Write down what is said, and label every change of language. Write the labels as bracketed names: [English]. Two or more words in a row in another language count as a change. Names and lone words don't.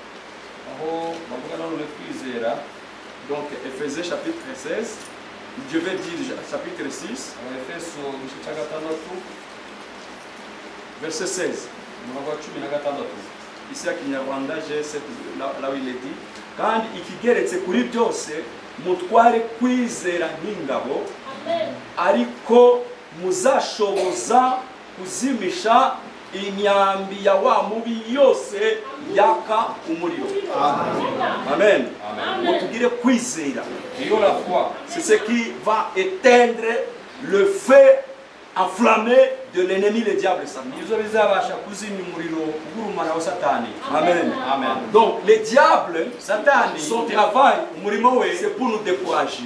[French] Donc Ephésiens chapitre 16. Je vais dire chapitre 6. Verset 16. Ici à Kinyarwanda, j'ai là où il est dit. [Kinyarwanda] Kandi ikigeretse kuri byose mutware kwizera nk'ingabo ariko muzashoboza kuzimisha imyambi ya wa mubi yose yaka umuriro. Amen. Mutugire kwizera. [French] C'est ce qui va éteindre le feu enflammé de l'ennemi, le diable. Amen. Amen. Donc, le diable, son travail, c'est pour nous décourager.